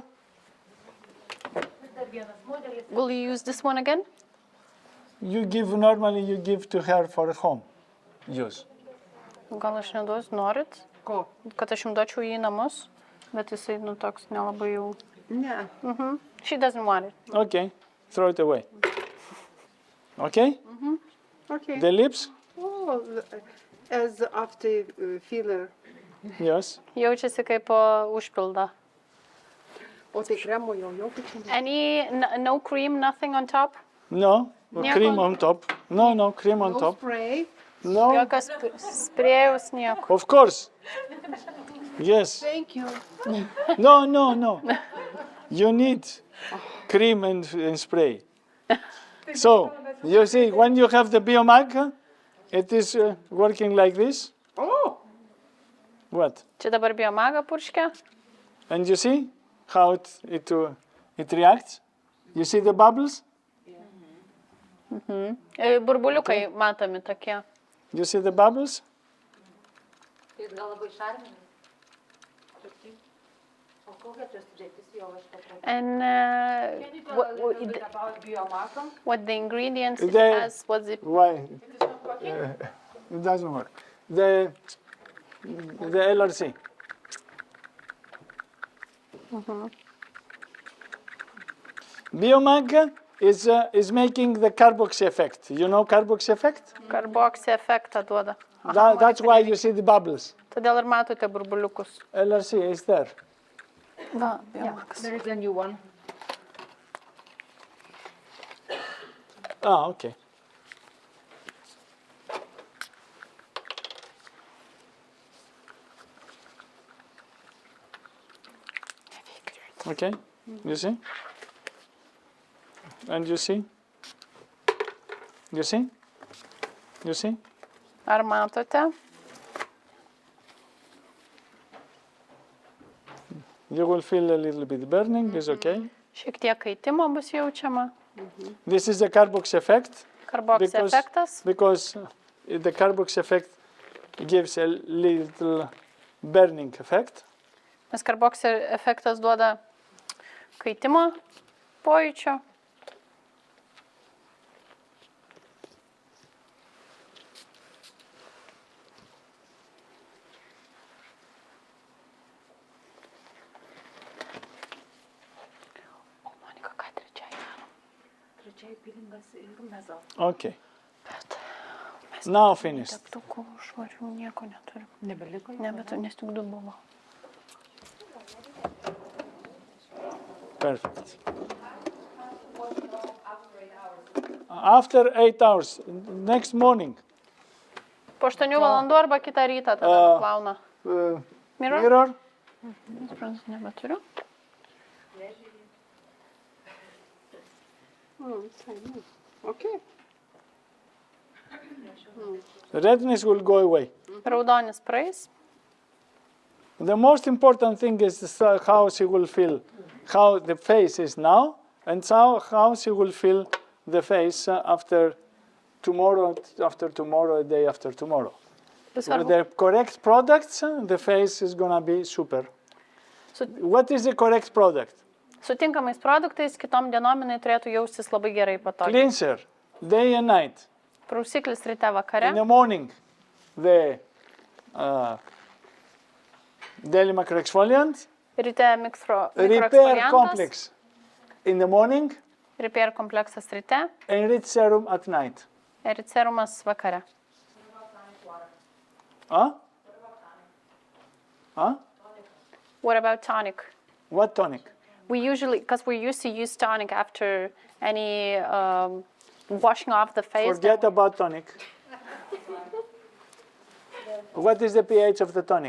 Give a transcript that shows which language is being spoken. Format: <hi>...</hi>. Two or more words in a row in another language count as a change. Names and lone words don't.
<lt>Dar vienas modelis.</lt> <en>Will you use this one again? Normally you give to her for home use.</en> <lt>Gal aš neduosiu, norit? Ko? Kad aš jums duočiau jį į namus, bet jisai toks nelabai jau. Ne.</lt> <en>She doesn't want it. Okay, throw it away. Okay? Okay. The lips? Oh, as after filler. Yes.</en> <lt>Jaučiasi kaip užpilda. O tai kremo jau jokio čia nėra.</lt> <en>No cream, nothing on top? No,</en> <lt>Nieko.</lt> <en>cream on top. No, cream on No top. spray. No,</en> <lt>Jokios sprėjaus nieko.</lt> <en>of course. Yes. Thank you. No. You need cream and spray. So, you see, when you have the biomag, it is working like this. Oh, What?</en> <lt>Čia dabar biomaga purškia.</lt> <en>And you see how it reacts? You see the bubbles?</en> <lt>Burbuliukai matomi tokie.</lt> <en>You see the bubbles?</en> <lt>Jis gal labai šarminis. O kokia čia sudėtis jo aš paprašau?</lt> <en>And Can you tell us a little bit about biomasa? what the ingredients it They- has, what's it? Why? It is not working? It doesn't work. The LRC. Biomag is making the carboxy effect. You know carboxy effect?</en> <lt>Karboksį efektą duoda.</lt> <en>That's why you see the bubbles.</en> <lt>Todėl ir matote burbuliukus.</lt> <en>LRC is there.</en> <lt>Va, biomagas.</lt> <en>There is a new one. Ah, okay. Okay, you see? And you see? You see? You see?</en> <lt>Ar matote?</lt> <en>You will feel a little bit burning, it's okay.</en> <lt>Šiek tiek kaitimo bus jaučiama.</lt> <en>This is the carbox effect</en> <lt>Karboksį efektas.</lt> <en>because the carbox effect gives a little burning effect.</en> <lt>Nes karboksį efektas duoda kaitimo pojūčio. O, Monika, ką trečiai darom? Trečiai pilingas ir mezal.</lt> <en>Okay,</en> <lt>Bet mes</lt> <en>now finished.</en> <lt>teptukų švarių nieko neturim. Nebeliko? Nes tik du buvo.</lt> <en>Perfect. After 8 hours, next morning,</en> <lt>Po 8 valandų arba kitą rytą tada nuplauna.</lt> <en>Mirror? mirror,</en> <lt>Suprantu, nebeturiu.</lt> <en>oh, it's fine. Okay. redness will go away.</en> <lt>Raudonis praeis.</lt> <en>The most important thing is how she will feel, how the face is now, and how she will feel the face after tomorrow, day after tomorrow. With</en> <lt>Svarbu.</lt> <en>the correct products, the face is gonna be super.</en> <lt>Su-</lt> <en>What is the correct product?</en> <lt>Su tinkamais produktais kitom dienom jinai turėtų jaustis labai gerai patogiai.</lt> <en>Cleanser, day and night.</en> <lt>Prausiklis ryte vakare.</lt> <en>In the morning, the daily macroexfoliant,</en> <lt>Ryte</lt> <en>repair</en> <lt>mikroeksfoliantas.</lt> <en>complex in the morning,</en> <lt>Repair kompleksas ryte.</lt> <en>and serum at night.</en> <lt>Ir serumas vakare.</lt> <en>Huh? Huh? What about tonic? What tonic? We usually, because we used to use tonic after any washing off the face. Forget about tonic. What is the pH of the tonic?</en>